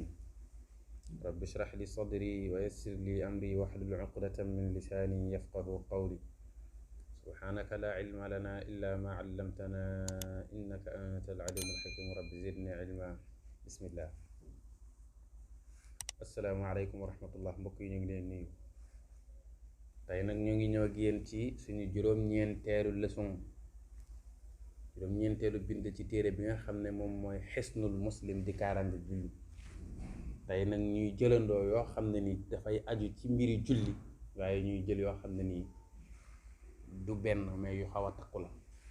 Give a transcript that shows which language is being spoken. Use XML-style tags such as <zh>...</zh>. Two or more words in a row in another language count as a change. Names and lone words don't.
<ar>رب اشرح لي صدري ويسر لي أمري واحلل عقدة من لساني يفقه قولي. سبحانك لا علم لنا إلا ما علمتنا إنك أنت العليم الحكيم. رب زدني علما. بسم الله. السلام عليكم ورحمة الله.</ar> <wo>mbokk yi ñu ngi leen nuyu. tey nag ñu ngi ñëw ak yéen ci suñu juróom-ñeenteelu leçon, juróom-ñeenteelu bind ci téere bi nga xam ne moom mooy xisnul muslim di kaaraange julli. tey nag ñuy jëlandoo yoo xam ne ni dafay aju ci mbiri julli, waaye ñuy jël yoo xam ne nii du benn mais yu xaw a takku la.</wo>